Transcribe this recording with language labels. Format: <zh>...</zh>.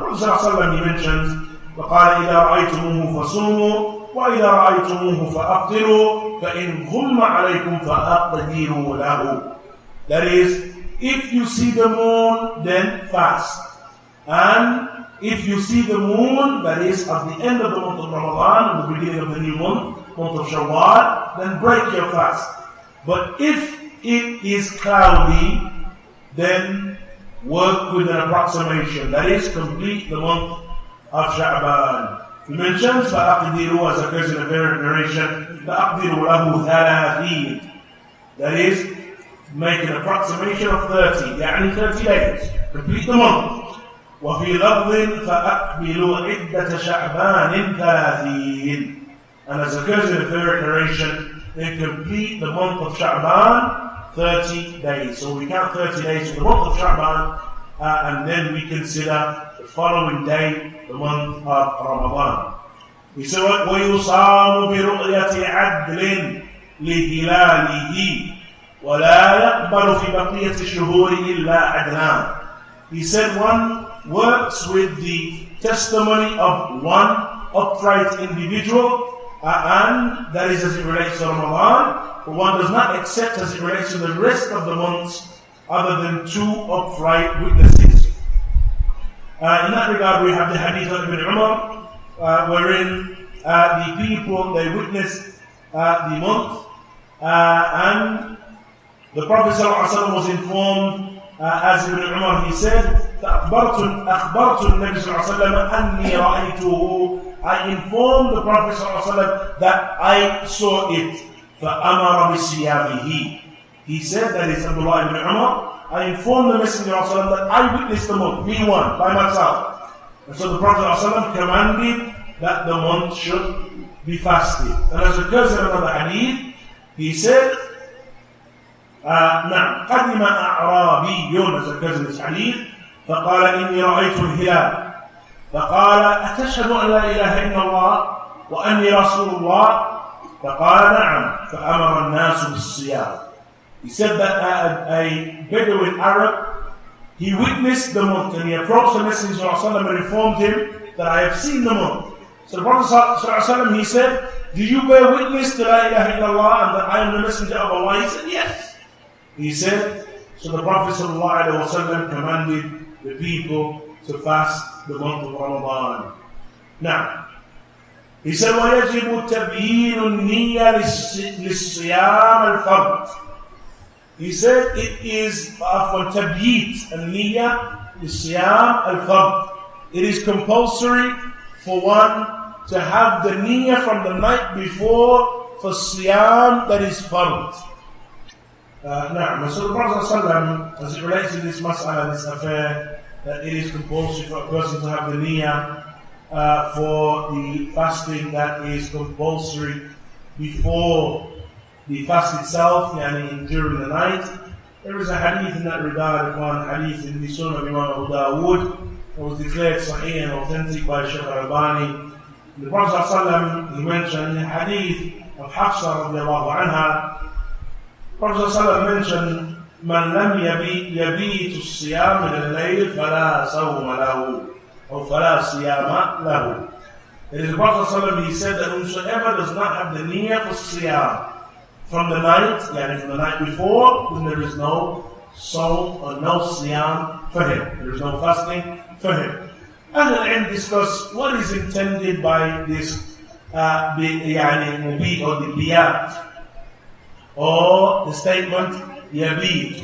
<en>The Prophet ﷺ, he mentions,</en> <ar>وَقَالَ إِذَا رَأَيْتُمُوهُ فَصُومُوا وَإِذَا رَأَيْتُمُوهُ فَأَفْطِرُوا فَإِنْ غُمَّ عَلَيْكُمْ فَأَقْدِرُوا لَهُ.</ar> <en>That is, if you see the moon, then fast. And if you see the moon, that is at the end of the month of Ramadan, and the beginning of the new month of Shawwal, then break your fast. But if it is cloudy, then work with an approximation. That is, complete the month of Sha'ban. He mentions, فَأَقْدِرُوا, as occurs in a variant narration,</en> <ar>فَأَقْدِرُوا لَهُ ثَلَاثِينَ.</ar> <en>That is, make an approximation of 30, يعني 30 days. Complete the month.</en> <ar>وفي لفظ فأقبلوا عدة شعبان 30.</ar> <en>And as occurs in the third narration, they complete the month of Sha'ban 30 days. So we count 30 days for the month of Sha'ban, and then we consider the following day, the month of Ramadan. He said,</en> <ar>وَيُصَامُ بِرُؤْيَةِ عَدْلٍ لِهِلَالِهِ وَلَا يَقْبَلُ فِي بَقِيَّةِ الشُّهُورِ إِلَّا عَدْلًا.</ar> <en>He said one works with the testimony of one upright individual, and that is as it relates to Ramadan, but one does not accept as it relates to the rest of the months other than 2 upright witnesses. In that regard, we have the hadith of Ibn Umar, wherein the people, they witnessed the month, and the Prophet ﷺ was informed, as Ibn Umar, he said,</en> <ar>أخبرت النبي صلى الله عليه وسلم أني رأيته.</ar> <en>I informed the Prophet ﷺ that I saw it.</en> <ar>فأمر بصيامه.</ar> <en>He said, that is Abdullah ibn Umar, I informed the Messenger ﷺ that I witnessed the month, me one, by myself. And so the Prophet ﷺ commanded that the month should be fasted. And as occurs in another hadith, he said,</en> <ar>نعم قدم أعرابي,</ar> <en>as occurs in this hadith,</en> <ar>فقال إني رأيت الهلال فقال أتشهد أن لا إله إلا الله وأني رسول الله فقال نعم فأمر الناس بالصيام.</ar> <en>He said that a Bedouin Arab, he witnessed the month and he approached the Messenger ﷺ and informed him that I have seen the month. So the Prophet ﷺ, he said, do you bear witness to La ilaha illallah and that I am the Messenger of Allah? He said, yes. He said, so the Prophet ﷺ commanded the people to fast the month of Ramadan. Now, he said,</en> <ar>وَيَجِبُ تَبْيِينُ النِّيَّةِ لِلصِّيَامِ الْفَرْضِ.</ar> <en>He said it is for tabyit and niyyah lissiyam al-fard. It is compulsory for one to have the niyyah from the night before for siyam that is fard. Now, so the Prophet ﷺ, as it relates to this mas'ala, this affair, that it is compulsory for a person to have the niyyah for the fasting that is compulsory before the fast itself, yani during the night. There is a hadith in that regard, one hadith in the Sunnah of Imam Abu Dawood, that was declared sahih and authentic by Shaykh al-Albani. The Prophet ﷺ, he mentioned the hadith of Hafsa radiallahu anha. The Prophet ﷺ mentioned,</en> <ar>من لم يبيت الصيام من الليل فلا صوم له أو فلا صيام له.</ar> <en>It is the Prophet ﷺ, he said that whosoever does not have the niyyah for siyam from the night, yani from the night before, then there is no sawm or no siyam for him. There is no fasting for him. Ahl al-Ilm discuss what is intended by this yani or the biyat, or the statement yabit.</en>